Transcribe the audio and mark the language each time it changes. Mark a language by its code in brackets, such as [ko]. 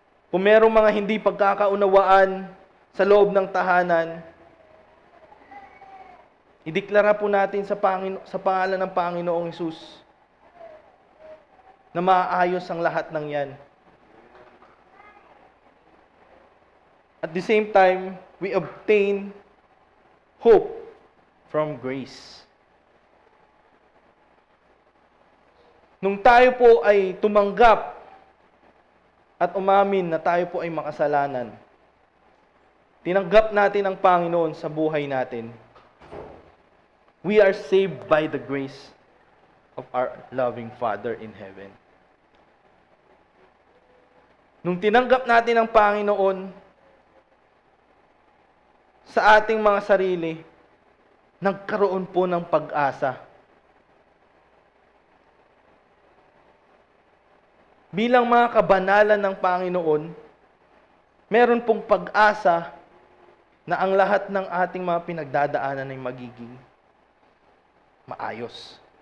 [tl] Kung merong mga hindi pagkakaunawaan sa loob ng tahanan, ideklara po natin sa pangalan ng Panginoong Hesus na maayos ang lahat ng yan. [en] At the same time, we obtain hope from grace. [tl] Nung tayo po ay tumanggap at umamin na tayo po ay makasalanan, tinanggap natin ang Panginoon sa buhay natin. [en] We are saved by the grace of our loving Father in heaven. [tl] Nung tinanggap natin ang Panginoon sa ating mga sarili, nagkaroon po ng pag-asa. Bilang mga kabanalan ng Panginoon, meron pong pag-asa na ang lahat ng ating mga pinagdadaanan ay magiging maayos.